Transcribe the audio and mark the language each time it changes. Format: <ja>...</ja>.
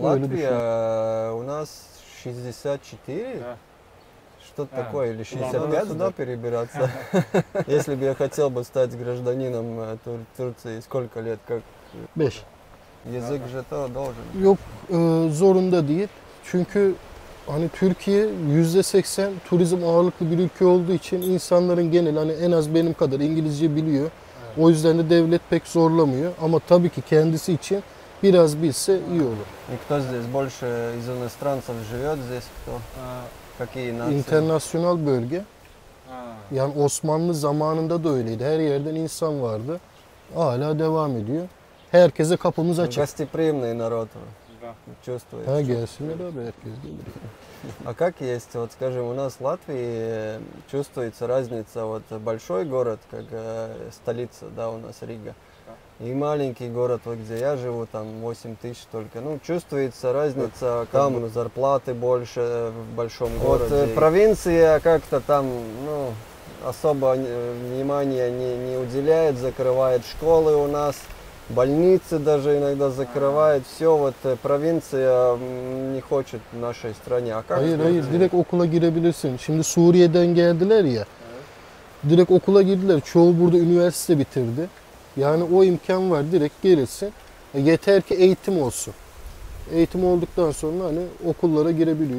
<ru>Латвия у нас 64, что-то такое, или 65 сюда перебираться. Если бы я хотел бы стать гражданином Турции, сколько лет, как 5. язык же то должен.</ru> <tr>Yok zorunda değil. Çünkü hani Türkiye %80 turizm ağırlıklı bir ülke olduğu için insanların genel hani en az benim kadar İngilizce biliyor. O yüzden de devlet pek zorlamıyor. Ama tabii ki kendisi için biraz bilse iyi olur.</tr> <ru>И кто здесь больше из иностранцев живет здесь, кто? Какие нации?</ru> <tr>İnternasyonal bölge. Yani Osmanlı zamanında da öyleydi. Her yerden insan vardı. Hala devam ediyor. Herkese kapımız açık.</tr> <ru>Гостеприимный народ. Чувствуешь?</ru> <tr>Ha gelsinler abi, herkes gelir.</tr> <ru>А как есть, вот скажем, у нас в Латвии чувствуется разница, вот большой город, как столица, да, у нас Рига, и маленький город, вот где я живу, там 8 тысяч только, ну, чувствуется разница, там зарплаты больше в большом городе. Вот провинция как-то там, ну, особо внимания не уделяет, закрывает школы у нас. Больницы даже иногда закрывают. Все, вот провинция не хочет в нашей стране. А как?</ru> <tr>Hayır, direkt okula girebilirsin. Şimdi Suriye'den geldiler ya. Direkt okula girdiler. Çoğu burada üniversite bitirdi. Yani o imkan var, direkt gelirsin. Yeter ki eğitim olsun. Eğitim olduktan sonra hani okullara girebiliyor.</tr>